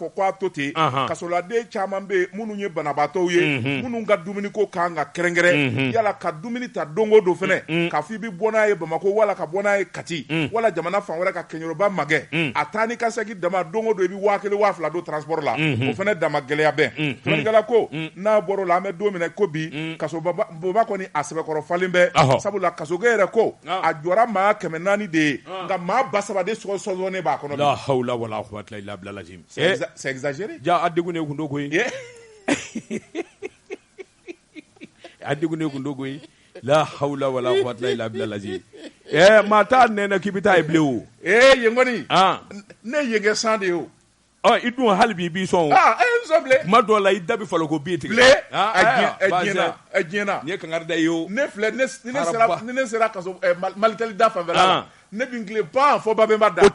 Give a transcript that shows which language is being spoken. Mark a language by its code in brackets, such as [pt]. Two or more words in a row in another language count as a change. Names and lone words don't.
[bm] fɔ k'a to ten kasoladen caman bɛ yen minnu ye banabaatɔw ye minnu ka dumuni ko kan ka kɛrɛnkɛrɛn yala ka dumuni ta don o don fɛnɛ k'a fɔ i bɛ bɔ n'a ye Bamakɔ wala ka bɔ n'a ye Kati wala jamana fan wɛrɛ ka Keɲoroba magɛ a taa ni ka segin dama don o don i bɛ 1000 2000 don transport la o fɛnɛ dama gɛlɛya bɛn sɛbɛnnikɛla ko n'a bɔra o la an bɛ don min na ko bi kasoba kɔni a sɛbɛkɔrɔ falen bɛ sabula kasokɛ yɛrɛ ko a jɔra maa 400 de ye nka maa 300 de sɔgɔsɔgɔlen b'a kɔnɔ [ar] لا حول ولا قوة إلا بالله العظيم [fr] c'est exagéré [bm] ja a degun ne kun do koyi a degun ne kun do koyi [ar] لا حول ولا قوة إلا بالله العظيم [bm] maa t'a nɛnɛ k'i bɛ taa ye bilen o yen kɔni ne ye kɛ san de ye o i dun hali bi i b'i sɔn o kuma dɔw la i da bɛ falo ko bi tigɛ a diɲɛna nin ye kankari da ye o ne filɛ ni ne sera kaso Malitel da fanfɛla la ne bɛ n tilen pan fɔ Babemba da